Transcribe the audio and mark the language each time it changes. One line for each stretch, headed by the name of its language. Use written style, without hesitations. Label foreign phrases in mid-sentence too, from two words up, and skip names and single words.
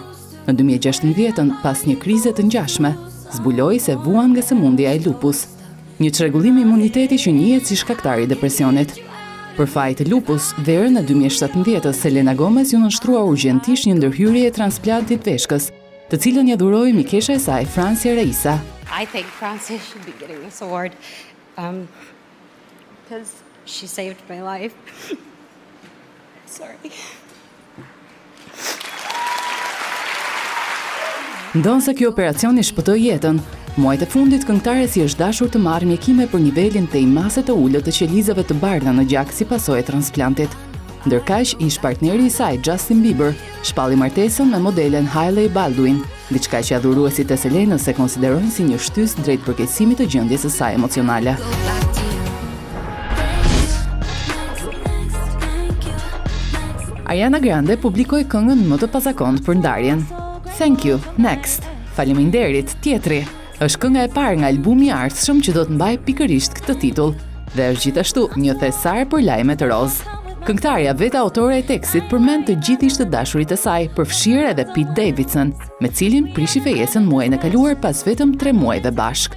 Albanian: Në 2016, pas një krize të ngjashme, zbuloi se vuan nga sëmundja e lupus, një çrregullim imuniteti që njihet si shkaktari i depresionit. Për faj të lupus, verën e 2017, Selena Gomez ju nënshtrua urgjentisht një ndërhyrje e transplantit veshkës, të cilën ja dhuroi mikesha e saj, Francia Reisa.
English: I think Frances should be getting this award because she saved my life. Sorry.
Albanian: Ndonë se kjo operacion i shpëtoi jetën, muajt e fundit këngëtarja si është dashur të marrë mjekime për nivelin të imase të ulët të qelizave të bardha në gjak si pasojë e transplantit. Ndërkaq, ish partneri i saj, Justin Bieber, shpalli martesën me modelen Hailey Baldwin, diçka që adhuruesit e Selenës e konsiderojnë si një shtysë drejt përkeqësimit të gjendjes së saj emocionale. Ariana Grande publikoi këngën më të pazakontë për ndarjen.
English: Thank you, next.
Albanian: Faleminderit, tjetri. Është kënga e parë nga albumi i ardhshëm që do të mbajë pikërisht këtë titull dhe është gjithashtu një thesar për lajme të rozë. Këngëtarja, vetë autore e tekstit, përmend të gjithë ish të dashurit e saj, përfshirë edhe Pete Davidson, me cilin prishi fejesën muajin e kaluar pas vetëm 3 muajve bashk.